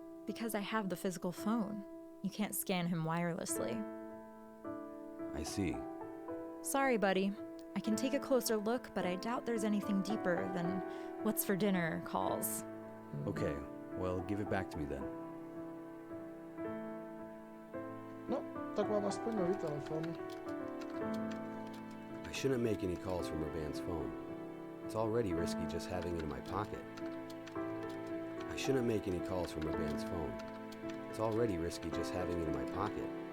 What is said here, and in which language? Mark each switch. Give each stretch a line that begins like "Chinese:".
English: Because I have the physical phone. You can't scan him wirelessly. I see. Sorry, buddy. I can take a closer look, but I doubt there's anything deeper than what's for dinner calls. Okay, well, give it back to me then.
Czech: No, tak mám aspoň nový telefon.
English: I shouldn't make any calls from Raban's phone. It's already risky just having it in my pocket. I shouldn't make any calls from Raban's phone. It's already risky just having it in my pocket.